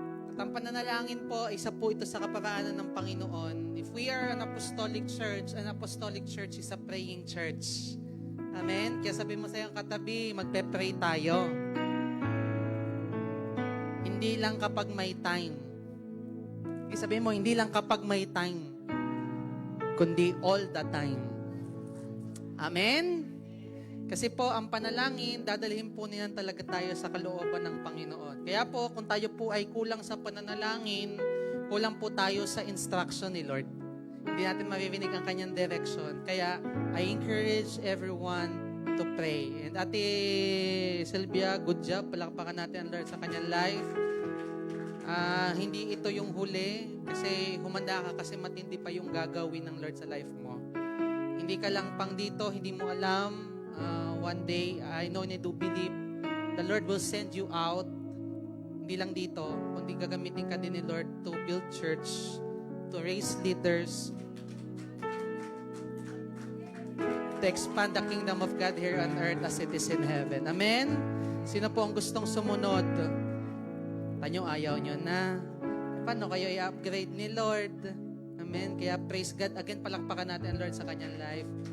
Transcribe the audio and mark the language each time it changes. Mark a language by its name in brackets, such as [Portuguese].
[Filipino] At ang pananalangin po, isa po ito sa kaparaanan ng Panginoon. [English] If we are an apostolic church is a praying church. Amen? [Filipino] Kaya sabi mo sa iyong katabi, magpe-pray tayo. Hindi lang kapag may time. Kaya sabi mo, hindi lang kapag may time, kundi [English] all the time. [Filipino] Amen? Kasi po, ang panalangin, dadalhin po niyan talaga tayo sa kalooban ng Panginoon. Kaya po, kung tayo po ay kulang sa pananalangin, kulang po tayo sa instruction ni Lord. Hindi natin maririnig ang kanyang direction. [English] Kaya, I encourage everyone to pray. And Ate Sylvia, good job. [Filipino] Palakpakan natin ang Lord sa kanyang life. Hindi ito yung huli kasi humanda ka kasi matindi pa yung gagawin ng Lord sa life mo. Hindi ka lang pang dito, hindi mo alam. [English] One day, I know and I do believe the Lord will send you out. [Filipino] Hindi lang dito, kundi gagamitin ka din ni Lord [English] to build church, to raise leaders, to expand the kingdom of God here on earth as it is in heaven. Amen? [Filipino] Sino po ang gustong sumunod? Tanyo, ayaw nyo na. Paano kayo i-upgrade ni Lord? Amen? Kaya praise God. Again, palakpakan natin ang Lord sa kanyang life.